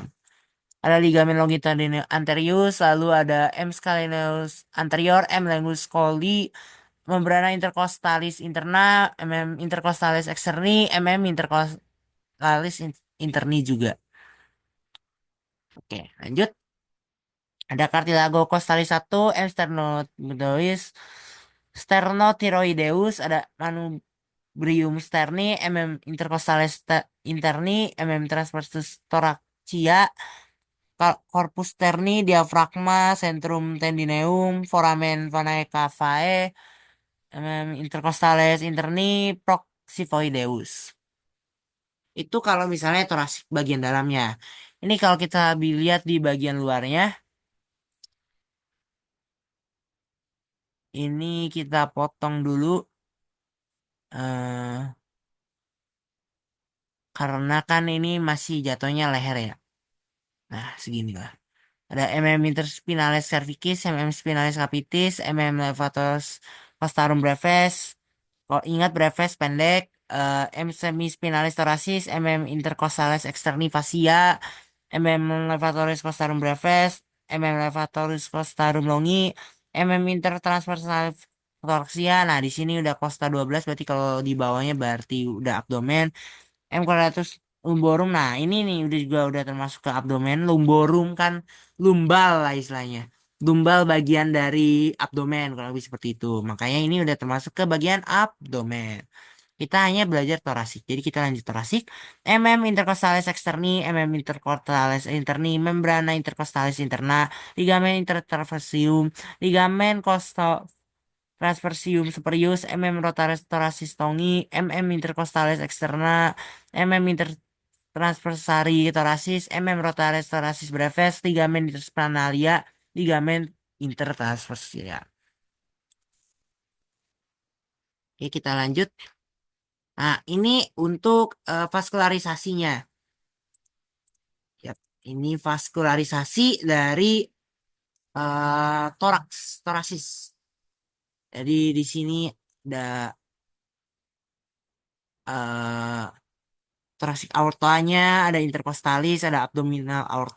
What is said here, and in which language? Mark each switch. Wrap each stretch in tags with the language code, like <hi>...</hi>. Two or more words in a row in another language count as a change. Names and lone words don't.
<id>Ada ligamen longitudinal anterius, lalu ada M scalenus anterior, M longus coli, membrana intercostalis interna, MM intercostalis externi, MM intercostalis interni juga. Oke, lanjut. Ada cartilago costalis 1, M sternodois, sternothyroideus, ada manubrium sterni, MM intercostalis interni, MM transversus thoracia, corpus sterni, diafragma, centrum tendineum, foramen vanae cavae, intercostalis interni, proxifoideus. Itu kalau misalnya torasik bagian dalamnya. Ini kalau kita lihat di bagian luarnya, ini kita potong dulu eh karena kan ini masih jatuhnya leher ya. Nah, segini lah. Ada MM interspinalis cervicis, MM spinalis capitis, MM levator costarum brevis. Kalau ingat brevis pendek, M semispinalis thoracis, MM intercostalis externi fascia, MM levatoris costarum brevis, MM levatoris costarum longi, MM intertransversalis thoracia. Nah, di sini udah costa 12, berarti kalau di bawahnya berarti udah abdomen. M quadratus lumborum. Nah, ini nih udah termasuk ke abdomen. Lumborum kan lumbal lah istilahnya. Lumbal bagian dari abdomen kalau lebih seperti itu. Makanya ini udah termasuk ke bagian abdomen. Kita hanya belajar torasik. Jadi kita lanjut torasik. MM intercostalis externi, MM intercostalis interni, membrana intercostalis interna, ligamen intertrapesium, ligamen transversium superius, MM rotaris thoracis tongi, MM intercostalis externa, MM intertransversari thoracis, MM rotaris thoracis brevis, ligamen interspinalia, ligamen intertransversia. Oke, kita lanjut. Nah, ini untuk vaskularisasinya. Ya, ini vaskularisasi dari toraks, torasis. Jadi di sini ada eh</id> <en>thoracic aortanya,</en> <id>ada intercostalis, ada</id> <en>abdominal aorta.</en>